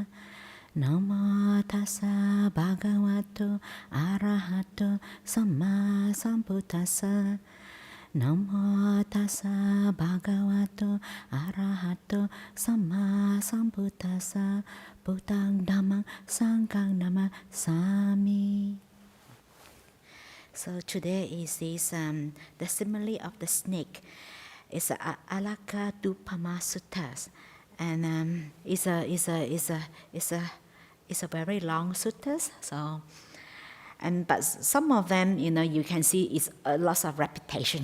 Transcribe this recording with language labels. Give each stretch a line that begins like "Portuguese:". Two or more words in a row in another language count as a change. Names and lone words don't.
Pali: Namo tassa bhagavato arahato samma sambuddhassa. Namo tassa bhagavato arahato samma sambuddhassa. Buddhang dhammang sanghang namasami.
English: So today is this the simile of the snake. It's a Alagaddūpama suttas, and it's a very long suttas. So, but some of them, you can see it's a lot of repetition.